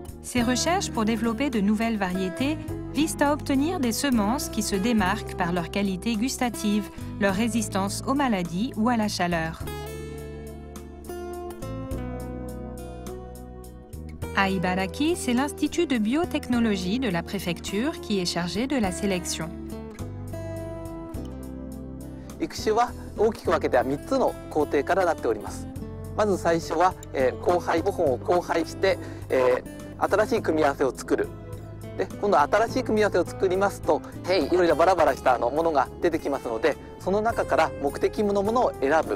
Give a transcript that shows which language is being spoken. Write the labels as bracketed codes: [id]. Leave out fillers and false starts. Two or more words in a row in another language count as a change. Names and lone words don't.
[fr] Ces recherches pour développer de nouvelles variétés visent à obtenir des semences qui se démarquent par leur qualité gustative, leur résistance aux maladies ou à la chaleur. À Ibaraki, c'est l'Institut de biotechnologie de la préfecture qui est chargé de la sélection. [ja] 育種は大きく分けては3つの工程からなっております。まず最初は、交配5本を交配して、新しい組み合わせを作る。で今度新しい組み合わせを作りますと変異いろいろバラバラしたものが出てきますので、その中から目的のものを選ぶ。